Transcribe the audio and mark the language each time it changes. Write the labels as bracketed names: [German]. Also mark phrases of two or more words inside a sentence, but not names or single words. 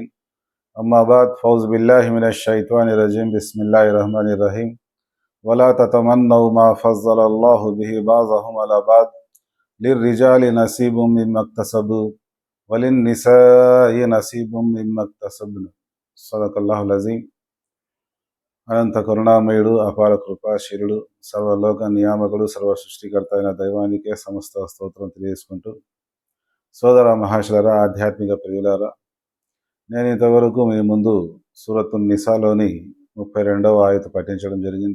[Arabic] أما بعد فأعوذ بالله من الشيطان الرجيم بسم الله الرحمن الرحيم. ولا تتمنوا ما فضل الله به بعضهم على بعض للرجال نصيب مما اكتسبوا وللنساء نصيب مما اكتسبن. صدق الله العظيم. [Telugu] అనంత కరుణామయుడు, అపార కృపాశీలుడు, సర్వలోక నియామకుడు, సర్వ సృష్టికర్త అయిన దైవానికే సమస్త స్తోత్రం తెలియజేసుకుంటూ, సోదర మహాశులరా, ఆధ్యాత్మిక ప్రియులారా, నేను ఇంతవరకు మీ ముందు సూరతున్ నిసాలోని 32వ ఆయతు పఠించడం జరిగింది.